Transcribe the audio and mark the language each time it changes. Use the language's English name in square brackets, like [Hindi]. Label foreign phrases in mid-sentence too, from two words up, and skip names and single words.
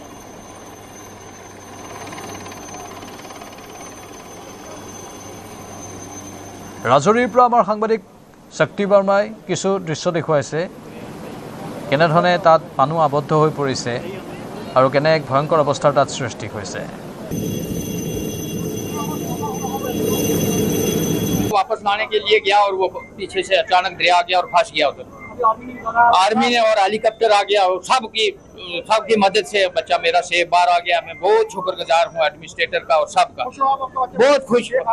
[Assamese] ৰাজৌৰীৰ পৰা আমাৰ সাংবাদিক শক্তি বৰ্মাই কিছু দৃশ্য দেখুৱাইছে কেনেধৰণে তাত মানুহ আবদ্ধ হৈ পৰিছে আৰু কেনে এক ভয়ংকৰ অৱস্থাৰ তাত সৃষ্টি হৈছে [Hindi] वापस लाने के लिए गया और वो पीछे से अचानक दरिया आ गया और फंस गया उधर आर्मी ने और हेलीकॉप्टर आ गया और सबकी मदद से बच्चा मेरा सेफ बाहर आ गया मैं बहुत शुक्रगुजार हूँ एडमिनिस्ट्रेटर का और सबका बहुत खुश